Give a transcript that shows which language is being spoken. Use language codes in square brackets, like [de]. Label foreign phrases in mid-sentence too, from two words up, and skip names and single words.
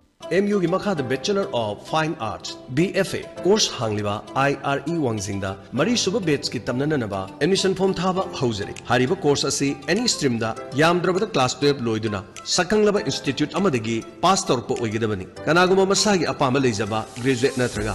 [mni] MU gi makha the Bachelor of Fine Arts BFA course hangliba IRE wangzingda mari suba batch ki tamnana naba admission form thaba haujari hariba course asi [en] any stream [mni] da yamdrabada class 12 loiduna sakanglaba institute amadagi pass torpo oigidabani kanaguma masagi apama leijaba graduate natraga